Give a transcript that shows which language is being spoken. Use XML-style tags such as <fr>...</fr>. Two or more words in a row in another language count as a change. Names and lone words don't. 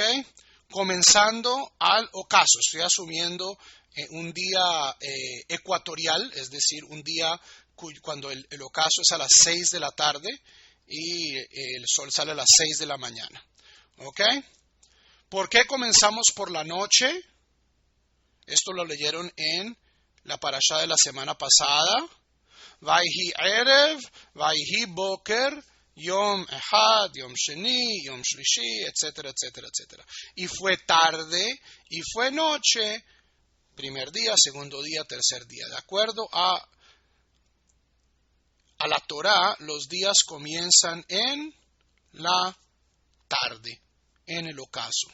<es>Comenzando al ocaso, estoy asumiendo un día ecuatorial, es decir, un día cuando el ocaso es a las 6 de la tarde y el sol sale a las 6 de la mañana. ¿Ok? ¿Por qué comenzamos por la noche? Esto lo leyeron en la parashá de la semana pasada.</es> <he>ויהי ערב ויהי בוקר יום אחד יום שני יום שלישי,</he> <es>etcétera, etcétera, etcétera. Y fue tarde y fue noche, primer día, segundo día, tercer día. De acuerdo a la Torá, los días comienzan en la tarde, en el ocaso.</es>